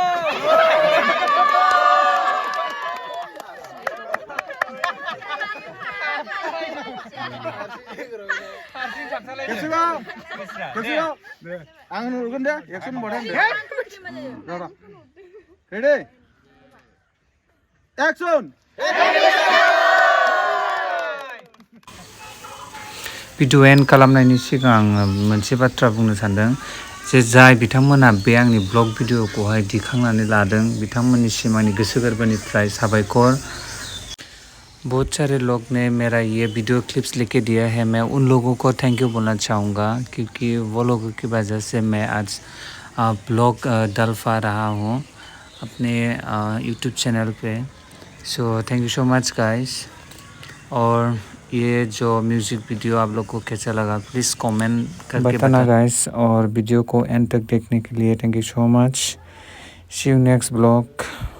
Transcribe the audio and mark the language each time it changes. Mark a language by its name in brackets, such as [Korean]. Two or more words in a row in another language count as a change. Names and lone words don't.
[Bodo] आं नुगोन दे एक्सन बढान दे र रेडी एक्सन भिडिअ एन्ड खालामनायनि सिगां आं मोनसे बाथ्रा बुंनो सानदों जे जाय बिथांमोना बे आंनि ब्लग भिडिअखौहाय दिखांनानै लादों बिथांमोननिसिम आंनि गोसो गोरबोनिफ्राय साबायखर बहुत [Hindi] सारे लोग ने मेरा ये [English] video clips [Hindi] लेके दिया है मैं उन लोगों को [English] thank you [Hindi] बोलना चाहूँगा क्योंकि वो लोगों की वजह से मैं आज ब्लॉग डाल पा रहा हूँ अपने यूट्यूब चैनल पे [English] so thank you so much guys [Hindi] और ये जो [English] music video [Hindi] आप लोग को कैसा लगा [English] please comment [Hindi] करके बताना गाइस और वीडियो को एंड तक देखने के लिए [English] thank you so much see you next blog